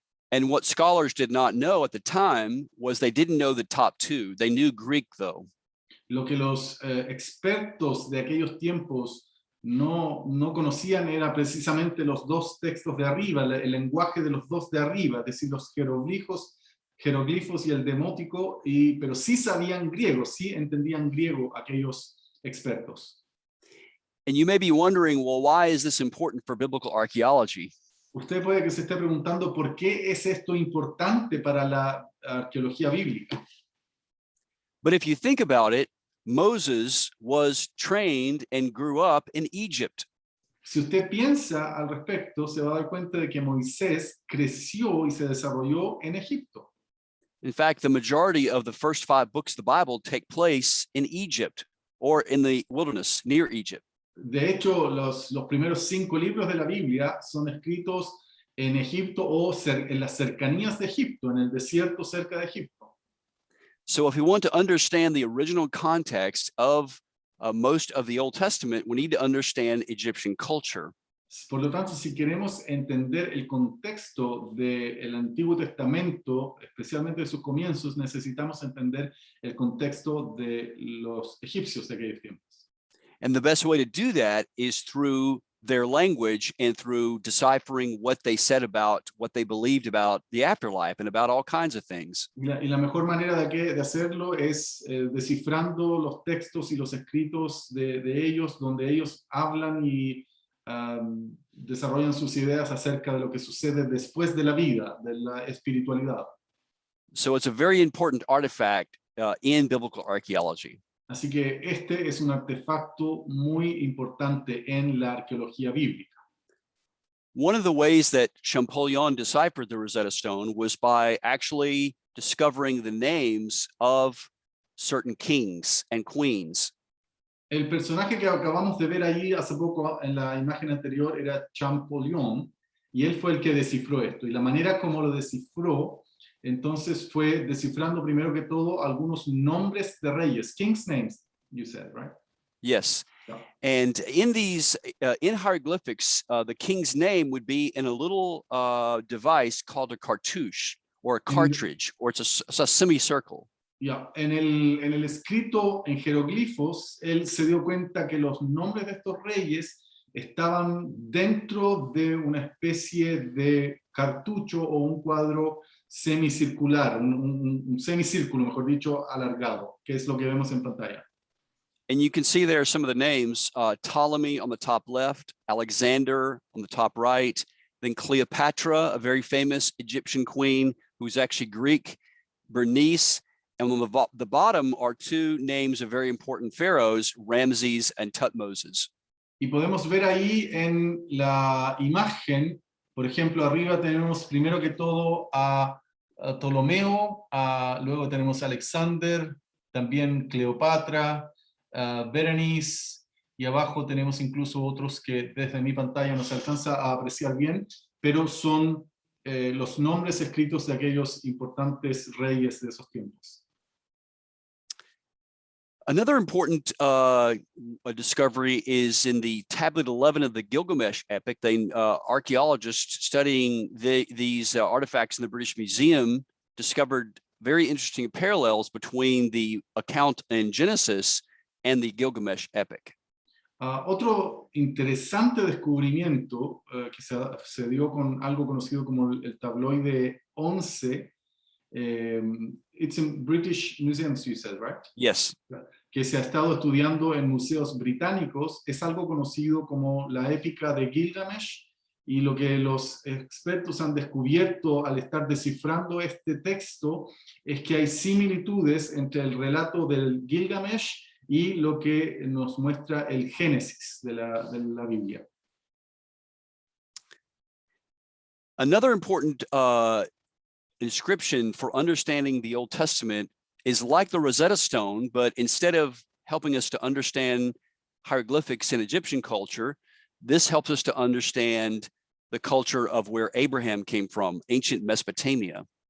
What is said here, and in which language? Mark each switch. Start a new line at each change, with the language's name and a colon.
English: And what scholars did not know at the time was they didn't know the top 2. They knew Greek though.
Spanish: Lo que los expertos de aquellos tiempos no conocían era precisamente los 2 textos de arriba, el lenguaje de los 2 de arriba, es decir, los jeroglifos y el demótico, pero sí sabían griego, sí entendían griego aquellos expertos.
English: And you may be wondering, well, why is this important for biblical archaeology?
Spanish: Usted puede que se esté preguntando por qué es esto importante para la arqueología bíblica.
English: But if you think about it, Moses was trained and grew up in Egypt.
Spanish: Si usted piensa al respecto, se va a dar cuenta de que Moisés creció y se desarrolló en Egipto.
English: In fact, the majority of the first 5 books of the Bible take place in Egypt or in the wilderness near Egypt.
Spanish: De hecho, los primeros 5 libros de la Biblia son escritos en Egipto o en las cercanías de Egipto, en el desierto cerca de Egipto.
English: So if we want to understand the original context of most of the Old Testament, we need to understand Egyptian culture.
Spanish: Por lo tanto, si queremos entender el contexto del Antiguo Testamento, especialmente de sus comienzos, necesitamos entender el contexto de los egipcios de aquellos tiempos.
English: And the best way to do that is through their language and through deciphering what they said about what they believed about the afterlife and about all kinds of things.
Spanish: Y la mejor manera de hacerlo es descifrando los textos y los escritos de ellos, donde ellos hablan y desarrollan sus ideas acerca de lo que sucede después de la vida, de la espiritualidad.
English: So it's a very important artifact in biblical archaeology.
Spanish: Así que este es un artefacto muy importante en la arqueología bíblica.
English: One of the ways that Champollion deciphered the Rosetta Stone was by actually discovering the names of certain kings and queens.
Spanish: El personaje que acabamos de ver ahí hace poco en la imagen anterior era Champollion, y él fue el que descifró esto. Y la manera como lo descifró, entonces fue descifrando primero que todo algunos nombres de reyes.
English: King's names, you said, right? Yes. And in these, in hieroglyphics, the king's name would be in a little device called a cartouche or a cartridge, or it's a semicircle.
Spanish: En el escrito en jeroglifos, él se dio cuenta que los nombres de estos reyes estaban dentro de una especie de cartucho o un cuadro semicircular, un semicírculo, mejor dicho, alargado, que es lo que vemos en pantalla.
English: And you can see there some of the names, Ptolemy on the top left, Alexander on the top right, then Cleopatra, a very famous Egyptian queen who's actually Greek, Bernice, and on the bottom are two names of very important pharaohs, Ramses and Tutmosis.
Spanish: Y podemos ver ahí en la imagen, por ejemplo, arriba tenemos primero que todo a Ptolomeo, luego tenemos a Alexander, también Cleopatra, Berenice, y abajo tenemos incluso otros que desde mi pantalla no se alcanza a apreciar bien, pero son los nombres escritos de aquellos importantes reyes de esos tiempos.
English: Another important discovery is in the tablet 11 of the Gilgamesh epic. Archaeologists studying these artifacts in the British Museum discovered very interesting parallels between the account in Genesis and the Gilgamesh epic.
Spanish: Otro interesante descubrimiento que se dio con algo conocido como el tabloide 11,
English: it's in British museums, you said, right? Yes.
Spanish: Que se ha estado estudiando en museos británicos, es algo conocido como la épica de Gilgamesh, y lo que los expertos han descubierto al estar descifrando este texto es que hay similitudes entre el relato del Gilgamesh y lo que nos muestra el Génesis de la Biblia.
English: Another important inscription for understanding the Old Testament is like the Rosetta Stone, but instead of helping us to understand hieroglyphics in Egyptian culture, this helps us to understand the culture of where Abraham came from, ancient Mesopotamia.